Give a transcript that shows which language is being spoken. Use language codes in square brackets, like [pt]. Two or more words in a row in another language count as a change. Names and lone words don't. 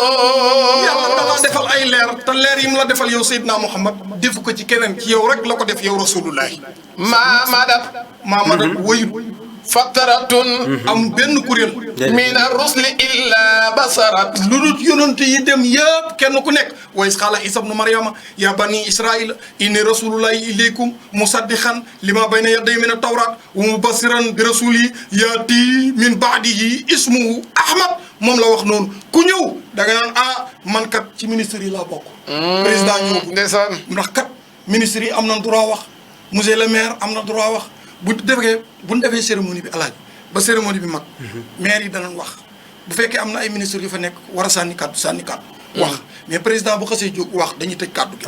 [wo] yàlla da la defal ay leer te leer yi mu la defal yow Seydina Muhammad defu ko ci keneen ci yow rek la ko def yow rasulullah maamadat wayut fataratun am benn kuréel [ar] من الرسل إلا بشارة [wo] lu dul yonent yi dem yëpp kenn ku nekk [ar] وإذ قال عيسى ابن مريم يا بني إسرائيل إني رسول الله إليكم مصدقا لما بين يدي من التوراة ومبشرا برسول يأتي من بعده اسمه أحمد [wo] moom la wax noonu ku ñëw da nga naan man kat ci ministère yi laa bokk. président ñëw ndeysaan ndax kat ministère yi am na droit wax [fr] monsieur le maire [wo] am na droit wax bu ñu defee cérémonie bi alaaj ba cérémonie bi mag. maire yi danañ wax bu fekkee am na ay ministres yu fa nekk war a sànni kàddu wax [fr] mais président [wo] bu xasee jóg wax dañuy tëj kàddu gi.